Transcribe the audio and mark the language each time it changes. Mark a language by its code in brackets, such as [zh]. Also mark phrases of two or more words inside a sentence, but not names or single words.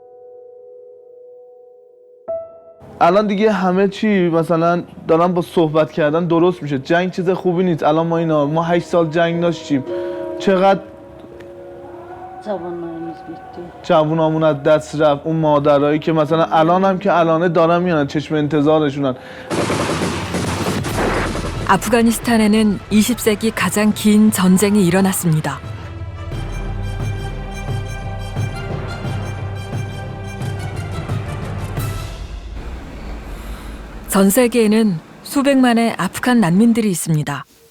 [fa] الان دیگه همه چی مثلا دارن با صحبت کردن درست میشه. جنگ چیز خوبی نیست. الان ما 8 سال جنگ داشتیم. چقدر جوانامون از دست رفت. اون مادرایی که مثلا الان هم که الانه دارن میانن چشم انتظارشونن. [ko] 아프가니스탄에는 20세기 가장 긴 전쟁이 일어났습니다. 전 세계에는 수백만의 아프간 난민들이 있습니다.